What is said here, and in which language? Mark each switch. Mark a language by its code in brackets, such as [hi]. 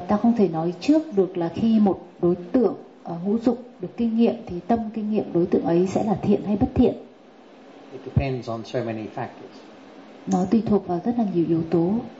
[vi] Ta không thể nói trước được là khi một đối tượng ngũ dục được kinh nghiệm thì tâm kinh nghiệm đối tượng ấy sẽ là thiện hay bất thiện. [en] It depends on so many factors. [vi] Nó tùy thuộc vào rất là nhiều yếu tố.